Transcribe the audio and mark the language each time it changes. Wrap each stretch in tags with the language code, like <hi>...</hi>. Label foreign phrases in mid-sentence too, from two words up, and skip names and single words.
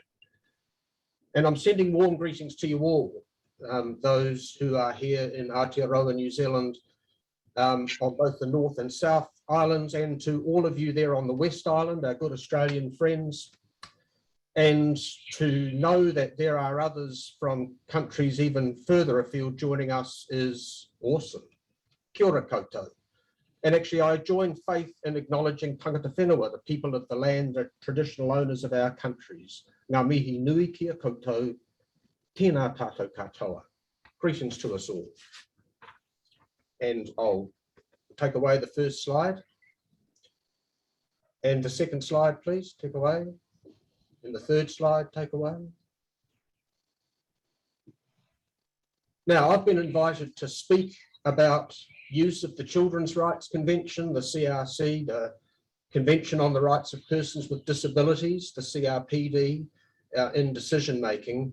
<en>And I'm sending warm greetings to you all, those who are here in Aotearoa, New Zealand, on both the North and South Islands, and to all of you there on the West Island, our good Australian friends. And to know that there are others from countries even further afield joining us is awesome.</en> <mi>Kia ora koutou.</mi> <en>And actually, I join faith in acknowledging</en> <mi>tangata whenua,</mi> <en>the people of the land, the traditional owners of our countries.</en> <mi>Ngā mihi nui kia koutou, tēnā tātou katoa.</mi> <en>Greetings to us all. And I'll take away the first slide. And the second slide, please, take away. And the third slide, take away. Now, I've been invited to speak about use of the Children's Rights Convention, the CRC, the Convention on the Rights of Persons with Disabilities, the CRPD, in decision-making.</en>